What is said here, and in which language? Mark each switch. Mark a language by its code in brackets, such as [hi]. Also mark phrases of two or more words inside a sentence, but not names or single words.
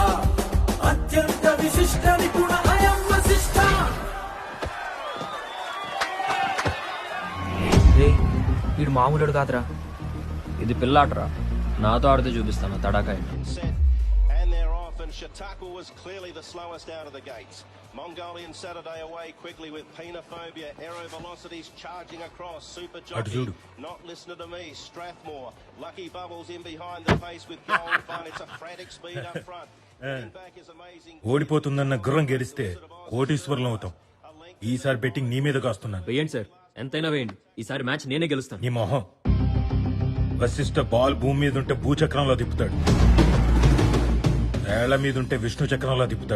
[sa] अत्यन्तविशिष्टनिपुण अयं वसिष्ठा. [te] వీడు మామూలుడు కాదురా, ఇది పిల్లాటరా. నాతో ఆడితే చూపిస్తాను తడాకా. [en] And they're off, and Chautauqua was clearly the slowest out of the gates. Mongolian Saturday away quickly with Penophobia. Aero Velocities charging across. Super Adu Jockey. [te] చూడు. [en] Not listening to me. Strathmore. Lucky Bubbles in behind the pace with Gold Fun. It's a frantic speed up front. Getting back is amazing. [te] ఓడిపోతుందన్న గుర్రం గెలిస్తే కోటీశ్వరులం అవుతాం. ఈసారి బెట్టింగ్ నీ మీద కాస్తున్నాను. వేయండి సార్, ఎంతైనా వేయండి. ఈసారి మ్యాచ్ నేనే గెలుస్తాను. నీ మొహం. వశిష్ఠ బాల్ భూమి మీద ఉంటే భూచక్రంలో తిప్పుతాడు, ఏళ్ల మీద ఉంటే విష్ణు చక్రంలో తిప్పుతాడు.